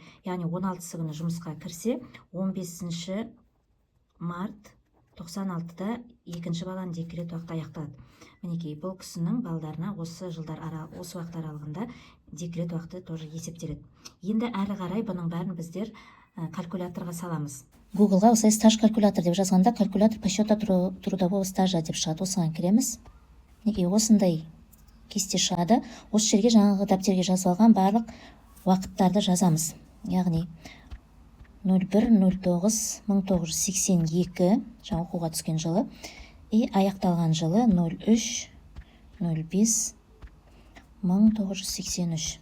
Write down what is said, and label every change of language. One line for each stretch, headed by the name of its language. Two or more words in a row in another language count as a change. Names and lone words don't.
Kazakh: Яғни 16-сы күні жұмысқа кірсе, 15 март 96-да екінші баланың декрет уақыты аяқталады. Мінекей бұл кісінің балдарына осы уақыт аралығында декрет уақыты тоже есептеледі. Енді әрі қарай бұның бәрін біздер калькуляторға саламыз. Гуглға осылай стаж калькулятор деп жазғанда
Russian: калькулятор по счету трудового стажа
Kazakh: деп шығады. Осыған кіреміз. Мінекей осындай кесте шығады. Осы жерге жаңағы дәптерге жазып алған барлық уақыттарды жазамыз. Яғни 01-09-1982 жаңа оқуға түскен жылы и аяқталған жылы 03-05-1983.